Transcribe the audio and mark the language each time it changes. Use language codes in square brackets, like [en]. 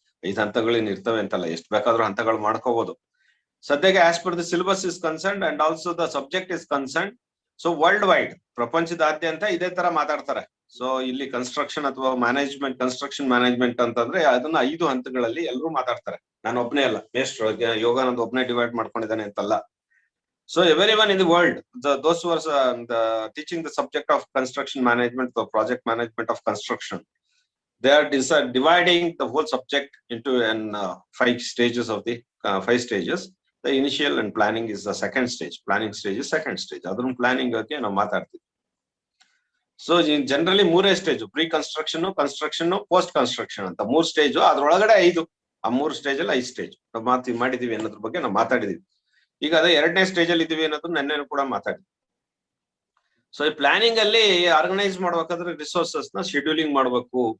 [kn] 5 ಹಂತಗಳೇನ್ ಇರ್ತವೆ ಅಂತಲ್ಲ, ಎಷ್ಟು ಬೇಕಾದ್ರೂ ಹಂತಗಳು ಮಾಡ್ಕೋಬಹುದು. ಸದ್ಯಕ್ಕೆ [en] As per the syllabus is concerned and also the subject is concerned. [kn] So world wide ಪ್ರಪಂಚದಾದ್ಯಂತ ಇದೇ ತರ ಮಾತಾಡ್ತಾರೆ. ಸೊ ಇಲ್ಲಿ ಕನ್ಸ್ಟ್ರಕ್ಷನ್ ಅಥವಾ ಮ್ಯಾನೇಜ್ಮೆಂಟ್, ಕನ್ಸ್ಟ್ರಕ್ಷನ್ ಮ್ಯಾನೇಜ್ಮೆಂಟ್ ಅಂತಂದ್ರೆ ಅದನ್ನ 5 ಹಂತಗಳಲ್ಲಿ ಎಲ್ಲರೂ ಮಾತಾಡ್ತಾರೆ. ನಾನು ಒಬ್ನೇ ಅಲ್ಲ, ಮೇಷ್ಟ್ರು ಯೋಗಾನಂದ್ ಒಬ್ನೇ ಡಿವೈಡ್ ಮಾಡ್ಕೊಂಡಿದ್ದಾನೆ ಅಂತಲ್ಲ. [en] So everyone in the world, those who are teaching the subject of construction management or project management of construction, they are dividing the whole subject into 5 stages of the 5 stages. The initial and planning is the second stage. Planning stage is second stage. [kn] Adru planning ಬಗ್ಗೆ ನಾವು ಮಾತಾಡ್ತೀವಿ. [en] So generally 3 stage: [kn] pre construction, construction, post construction ಅಂತ 3 stage. ಅದ್ರೊಳಗಡೆ 5, ಆ 3 stage ಅಲ್ಲಿ 5 stage ನಾವು ಮಾಡಿದೀವಿ ಅನ್ನೋದ್ರ ಬಗ್ಗೆ ನಾವು ಮಾತಾಡಿದೀವಿ. ಈಗ ಅದೇ 2ನೇ ಸ್ಟೇಜ್ ಅಲ್ಲಿ ಇದೀವಿ ಅನ್ನೋದು ನೆನ್ನೆ ಕೂಡ ಮಾತಾಡಿದ್ವಿ. ಸೊ ಈ ಪ್ಲಾನಿಂಗ್ ಅಲ್ಲಿ ಆರ್ಗನೈಸ್ ಮಾಡ್ಬೇಕಾದ್ರೆ ರಿಸೋರ್ಸಸ್ ನ ಶೆಡ್ಯೂಲಿಂಗ್ ಮಾಡ್ಬೇಕು.